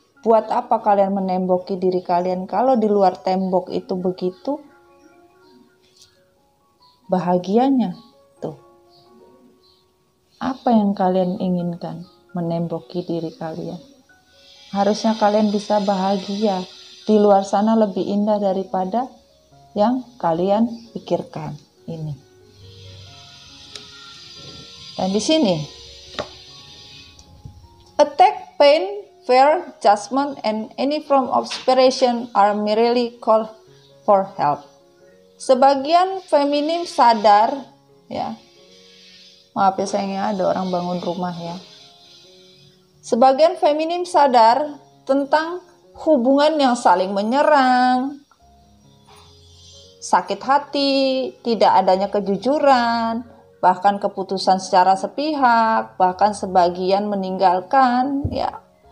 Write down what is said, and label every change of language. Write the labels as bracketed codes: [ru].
[id] Buat apa kalian menemboki diri kalian kalau di luar tembok itu begitu bahagianya tuh. Apa yang kalian inginkan menemboki diri kalian? Harusnya kalian bisa bahagia. Di luar sana lebih indah daripada yang kalian pikirkan ini. Dan di sini, [en] attack, pain, fear, judgment, and any form of separation are merely call for help. [id] Sebagian feminim sadar, ya. Maaf ya sayangnya ada orang bangun rumah ya. Sebagian feminim sadar tentang hubungan yang saling menyerang, sakit hati, tidak adanya kejujuran, bahkan keputusan secara sepihak, bahkan sebagian meninggalkan, ya.